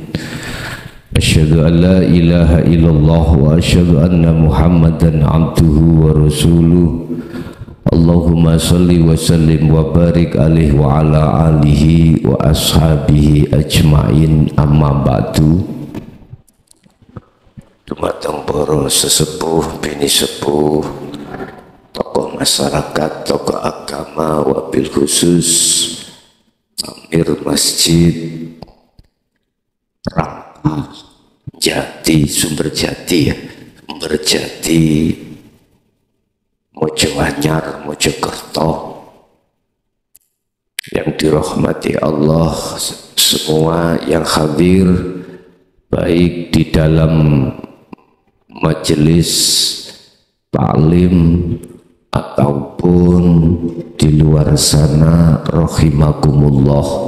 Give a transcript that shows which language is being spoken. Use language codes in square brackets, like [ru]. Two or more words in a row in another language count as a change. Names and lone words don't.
[ar] أشهد أن لا إله إلا الله وأشهد أن محمدا عبده ورسوله. اللهم صل وسلم وبارك عليه وعلى آله وأصحابه أجمعين، أما بعد. [jv] Dumateng para sesepuh bini sepuh, tokoh masyarakat, tokoh agama, [ar] وبالخصوص [jv] amir masjid Rangka Jati, Sumber Jati ya, Sumber Jati, Mojo Anyar, Mojokerto, [id] yang dirahmati Allah semua yang hadir, baik di dalam majelis taklim ataupun di luar sana, rahimakumullah.